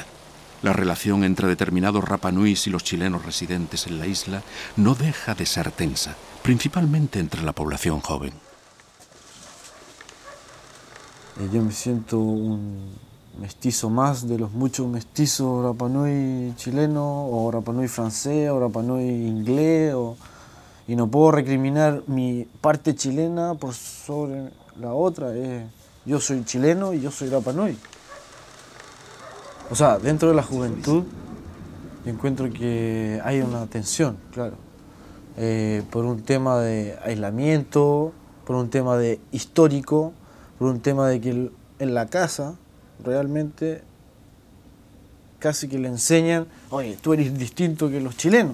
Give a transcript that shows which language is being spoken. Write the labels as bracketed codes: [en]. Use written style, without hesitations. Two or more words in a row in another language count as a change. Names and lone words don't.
[es] La relación entre determinados Rapa Nuis y los chilenos residentes en la isla no deja de ser tensa, principalmente entre la población joven. Yo me siento un mestizo más de los muchos mestizos Rapa Nui chilenos, o Rapa Nui francés, o Rapa Nui inglés, y no puedo recriminar mi parte chilena por sobre la otra. Yo soy chileno y yo soy Rapa Nui. O sea, dentro de la juventud yo encuentro que hay una tensión, claro, por un tema de aislamiento, por un tema de histórico, por un tema de que en la casa realmente casi que le enseñan, oye, tú eres distinto que los chilenos.